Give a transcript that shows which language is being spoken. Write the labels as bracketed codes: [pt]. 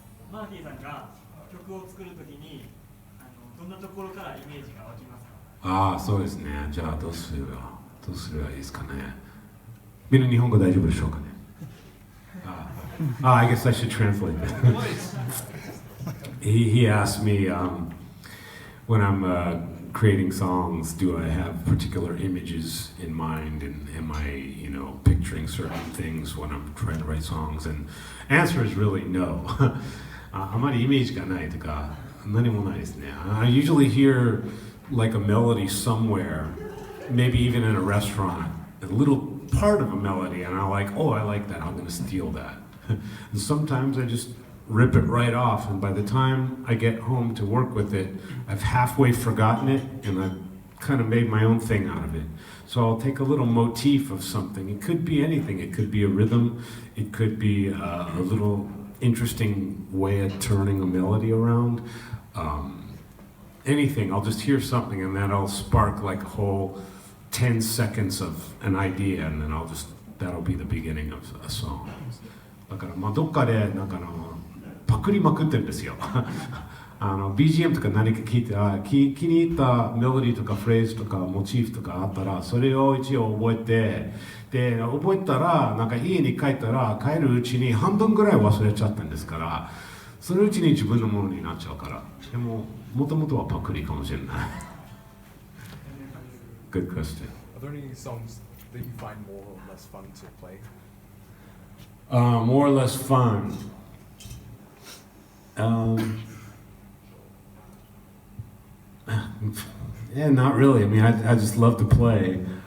[ja] マーティさんが曲を作るときにどんなところからイメージが湧きますか？そうですね。じゃあどうすればいいですかね。みんな日本語大丈夫でしょうかね。 [en] I guess I should translate that. He asked me when I'm creating songs, do I have particular images in mind, and am I, picturing certain things when I'm trying to write songs? And answer is really no. [ja] あまりイメージがないとか何もないですね。 [en] I usually hear like a melody somewhere, maybe even in a restaurant, a little part of a melody, and I like that, I'm going to steal that. And sometimes I just rip it right off, and by the time I get home to work with it, I've halfway forgotten it, and I've kind of made my own thing out of it. So I'll take a little motif of something. It could be anything. It could be a rhythm. It could be a little interesting way of turning a melody around. Anything. I'll just hear something, and that'll spark like a whole 10 seconds of an idea, and then that'll be the beginning of a song. [ja] だからどっかでパクりまくってるんですよ。 BGM とか何か聞いて気に入ったメロディーとかフレーズとかモチーフとかあったらそれを一応覚えて、で覚えたら家に帰ったら帰るうちに半分ぐらい忘れちゃったんですから、そのうちに自分のものになっちゃうから。でも元々はパクリかもしれない。 [en] Good question. Are there any songs that you find more or less fun to play? More or less fun. Yeah, not really. I mean, I just love to play.